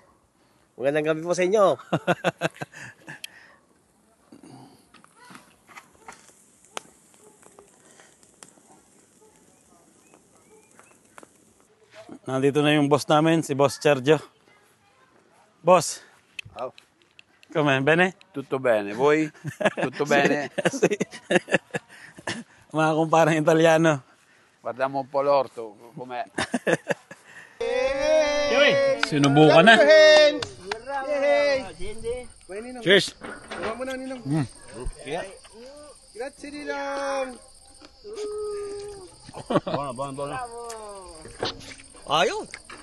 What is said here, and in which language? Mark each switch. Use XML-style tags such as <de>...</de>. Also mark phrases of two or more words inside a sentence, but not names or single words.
<tl>Magandang gabi po sa inyo. Nandito na yung boss namin, si Boss Sergio. Boss. Oh.</tl> <it>Come bene? Tutto bene. Voi? Tutto bene?</it> <tl>Mga kumparang Italiano.</tl> <it>Guardiamo un po' l'orto. Com'è?</it> <tl>Sinubukan na.</tl> <en>Cheers.</en> <tl>Tama mo na, Ninong. Grazie, Ninong.</tl> <it>Buono. Ayun.</it>